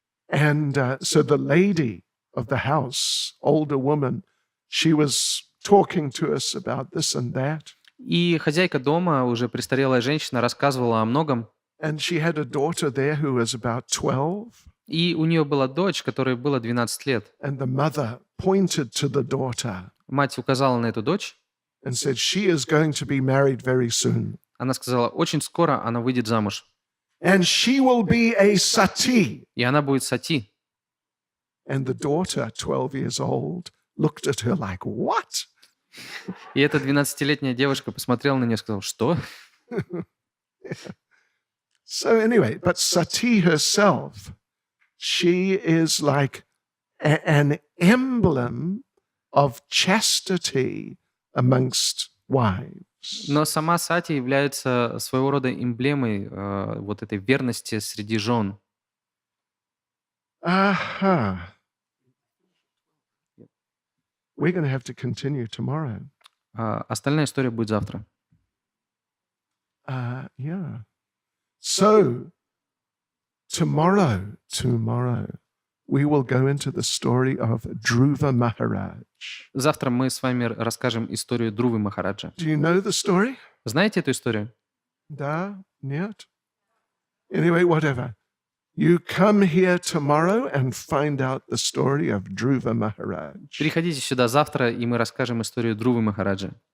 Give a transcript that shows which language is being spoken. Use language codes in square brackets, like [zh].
[en] And so the lady of the house, older woman, she was talking to us about this and that. [ru] И хозяйка дома, уже престарелая женщина, рассказывала о многом. [en] And she had a daughter there who was about 12. [ru] И у нее была дочь, которой было 12 лет. [en] And the mother pointed to the daughter [ru] Мать указала на эту дочь. [en] and said, she is going to be married very soon. [ru] Она сказала, очень скоро она выйдет замуж. [en] And she will be a sati. [ru] И она будет сати. [en] And the daughter, 12 years old, looked at her like, what? [ru] И эта 12-летняя девушка посмотрела на нее и сказала, что? [en] So anyway, but Sati herself, she is like an emblem of chastity amongst wives. [ru] Но сама Сати является своего рода эмблемой вот этой верности среди жен. Aha. [en] We're going to have to continue tomorrow. [ru] Остальная история будет завтра. [en] Yeah. So, tomorrow, we will go into the story of Dhruva Maharaj. [ru] Завтра мы с вами расскажем историю Друвы Махараджа. [en] Do you know the story? [ru] Знаете эту историю? Да? Нет? [en] Anyway, whatever. You come here tomorrow and find out the story of Dhruva Maharaj. [ru] Приходите сюда завтра, и мы расскажем историю Друвы Махараджа.